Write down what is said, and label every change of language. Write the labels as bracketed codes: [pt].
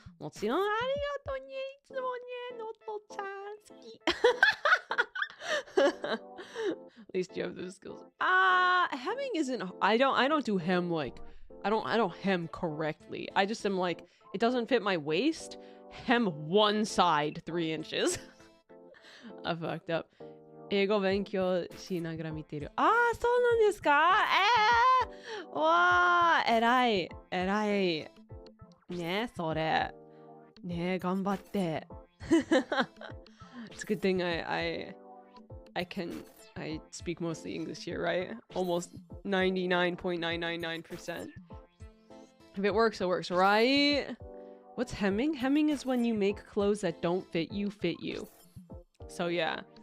[ja] もちろんありがとうね。いつもね、ノットちゃん好き。 [en] At least you have those skills. Hemming isn't. I don't do hem like. I don't hem correctly. I just am like, it doesn't fit my waist. Hem one side 3 inches. I fucked up. [ja] 英語勉強しながら見てる。そうなんですか？わー、偉い。ね、それ。ね、頑張って。 [en] It's a good thing I speak mostly English here, right? Almost 99.999%. If it works, it works, right? What's hemming? Hemming is when you make clothes that don't fit you. So yeah.